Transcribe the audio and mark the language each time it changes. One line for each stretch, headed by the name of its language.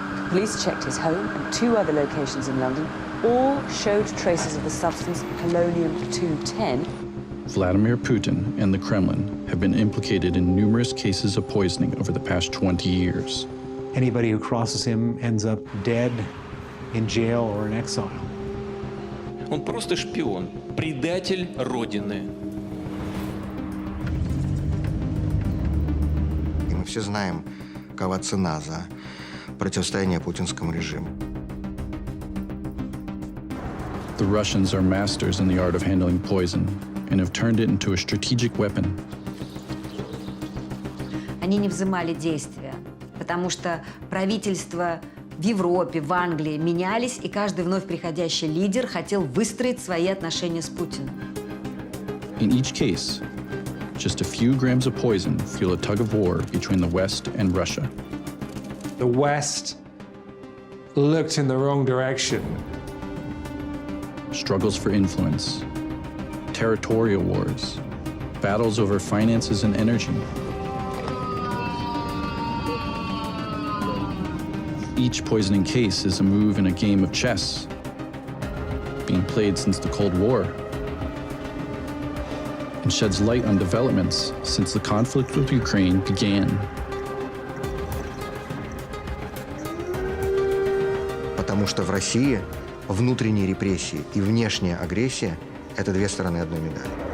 English: Police checked his home and 2 other locations in London. All showed traces of the substance polonium-210. Vladimir Putin and the Kremlin have been implicated in numerous cases of poisoning over the past 20 years. Anybody who crosses him ends up dead, in jail, or in exile.
Russian: Он просто шпион, предатель Родины. И мы все знаем, какова цена за противостояние путинскому режиму.
English: The Russians are masters in the art of handling poison and have turned it into a strategic weapon.
Russian: Они не взымали действия, потому что правительства в Европе, в Англии менялись, и каждый вновь приходящий лидер хотел выстроить свои отношения с Путиным.
English: In each case, just a few grams of poison fuel a tug of war between the West and Russia. The West looked in the wrong direction. Struggles for influence, territorial wars, battles over finances and energy. Each poisoning case is a move in a game of chess, being played since the Cold War, and sheds light on developments since the conflict with Ukraine began.
Russian: Потому что в России внутренние репрессии и внешняя агрессия – это 2 стороны одной медали.